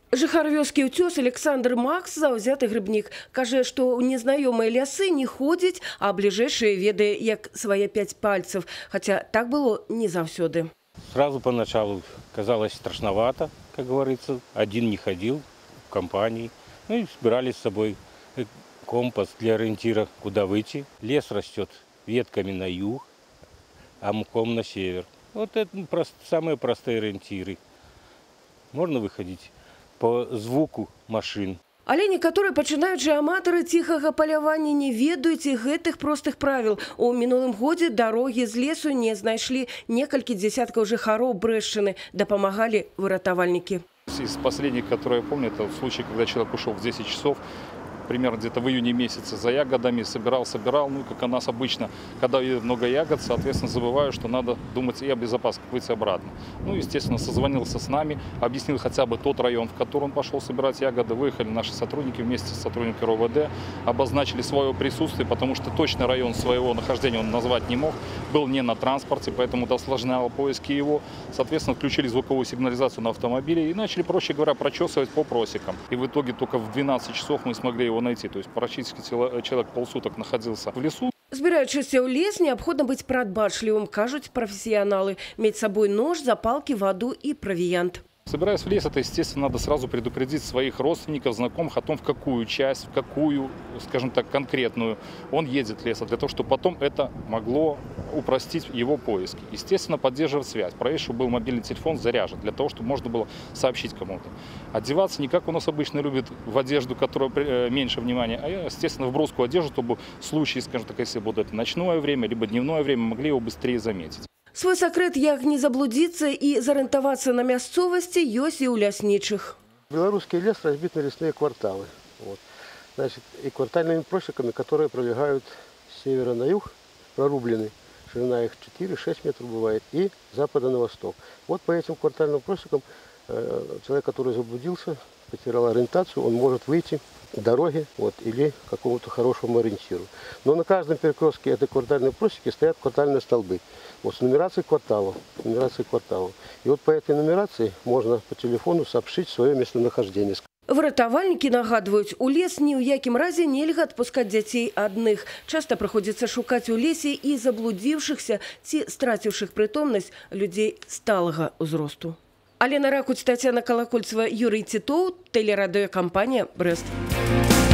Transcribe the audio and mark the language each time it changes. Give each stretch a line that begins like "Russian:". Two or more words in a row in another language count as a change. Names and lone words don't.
Belarusian: Жыхар вёскі Ўцёс Александр Макс заўзяты грыбнік. Кажа, што ў незнаёмыя лясы не ходзіць, а бліжэйшыя ведае як свае 5 пальцев.
Russian: Хотя так было не заўсёды. Сразу поначалу казалось страшновато, как говорится. Один не ходил в компании. Ну и собирали с собой компас для ориентира, куда выйти. Лес растет ветками на юг, а мхом на север. Вот это самые простые ориентиры. Можно выходить по звуку машин.
Belarusian: Але некаторыя пачынаючыя аматары ціхага палявання не ведаюць і гэтых простых правіл. У мінулым годзе дарогі з лесу не знайшлі некалькі дзесяткаў жыхароў Брэшчыны. Дапамагалі выратавальнікі.
Russian: Из последних, которые я помню, это случай, когда человек ушел в 10 часов, примерно где-то в июне месяце за ягодами, собирал, ну, как у нас обычно, когда много ягод, соответственно, забываю, что надо думать и о безопасности, как выйти обратно. Ну, естественно, созвонился с нами, объяснил хотя бы тот район, в который он пошел собирать ягоды. Выехали наши сотрудники вместе с сотрудниками РОВД, обозначили свое присутствие, потому что точно район своего нахождения он назвать не мог, был не на транспорте, поэтому это осложняло поиски его. Соответственно, включили звуковую сигнализацию на автомобиле и начали, проще говоря, прочесывать по просекам. И в итоге только в 12 часов мы смогли его найти. То есть практически человек полсуток находился в лесу.
Belarusian: Збіраючыся ў лес, неабходна быць прадбачлівым, кажуць прафесіяналы. Мець з сабой нож, запалкі, ваду і правіянт.
Russian: Собираясь в лес, это, естественно, надо сразу предупредить своих родственников, знакомых о том, в какую часть, в какую, скажем так, конкретную он едет в лес, для того, чтобы потом это могло упростить его поиски. Естественно, поддерживать связь. Проверить, чтобы был мобильный телефон заряжен, для того, чтобы можно было сообщить кому-то. Одеваться не как у нас обычно любят, в одежду, которая меньше внимания, а, естественно, в броскую одежду, чтобы в случае, скажем так, если будет это ночное время, либо дневное время, могли его быстрее заметить.
Belarusian: Свой сакрэт, як не заблудзіцца і зарыентавацца на мясцовасці, ёсць і ў ляснічых.
Russian: Белорусский лес разбит на лесные кварталы. Вот. Значит, и квартальными просеками, которые пролегают с севера на юг, прорублены. Ширина их 4-6 метров бывает. И с запада на восток. Вот по этим квартальным просекам человек, который заблудился, потерял ориентацию, он может выйти к дороге вот, или к какому-то хорошему ориентиру. Но на каждом перекрестке этой квартальной просеки стоят квартальные столбы. Вот с нумерацией кварталов. И вот по этой нумерации можно по телефону сообщить свое местонахождение.
Belarusian: Выратавальнікі нагадваюць, у лес ні ў якім разе нельга адпускаць дзяцей адных. Часта прыходзіцца шукаць у лесе і заблудзіўшыхся ці страціўшых прытомнасць людзей сталага ўзросту.
Russian: Алена Ракуць, Тацяна Калакольцева, Юрий Титов, телерадиокомпания «Брест».